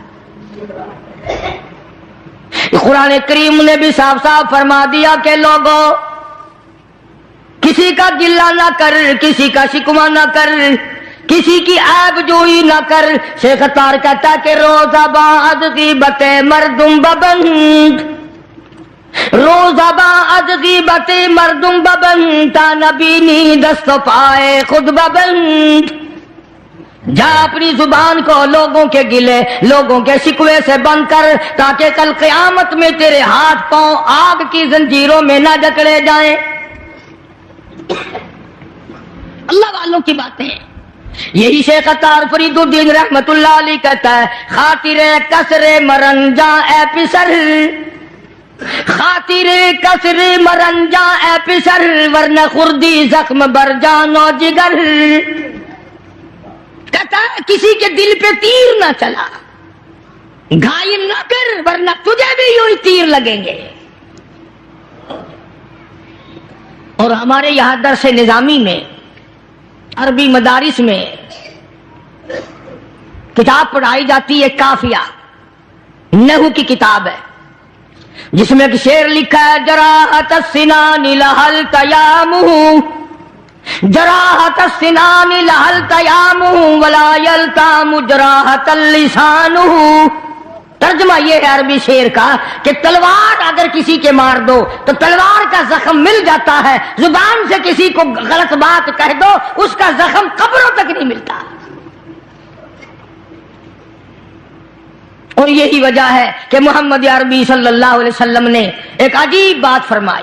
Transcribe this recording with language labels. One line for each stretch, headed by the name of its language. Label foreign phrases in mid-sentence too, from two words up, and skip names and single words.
Urdu: قرآن کریم نے بھی صاف صاف فرما دیا کہ لوگوں کسی کا گلہ نہ کر، کسی کا شکوہ نہ کر، کسی کی عیب جوئی نہ کر. شیخ اتار کہتا ہے کہ
Persian: روزہ بعد غیبت مردم ببند، روزہ بعد غیبت مردم ببند، تا نبینی دست و پائے خود ببند.
Urdu: جا اپنی زبان کو لوگوں کے گلے لوگوں کے شکوے سے بند کر تاکہ کل قیامت میں تیرے ہاتھ پاؤں آگ کی زنجیروں میں نہ جکڑے جائیں. اللہ والوں کی باتیں ہیں. یہی شیخ اتار فرید الدین رحمت اللہ علیہ کہتا ہے
Persian: خاطر کسر مرنجا اے پسر، خاطر کسر مرنجا اے پسر، ورنہ خردی زخم بر جان و جگر.
Urdu: کہتا ہے کسی کے دل پہ تیر نہ چلا، گھائل نہ کر ورنہ تجھے بھی یوں ہی تیر لگیں گے. اور ہمارے یہاں درس نظامی میں عربی مدارس میں کتاب پڑھائی جاتی ہے کافیہ، نحو کی کتاب ہے جس میں ایک شعر لکھا ہے
Arabic: جراحت السنان لہل تیامہ، جراحت السنان لہل تیامہ ولا یلتام جراحت اللسانہ.
Urdu: ترجمہ یہ ہے عربی شعر کا کہ تلوار اگر کسی کے مار دو تو تلوار کا زخم مل جاتا ہے، زبان سے کسی کو غلط بات کہہ دو اس کا زخم قبروں تک نہیں ملتا. اور یہی وجہ ہے کہ محمد عربی
Arabic: صلی اللہ علیہ وسلم
Urdu: نے ایک عجیب بات فرمائی.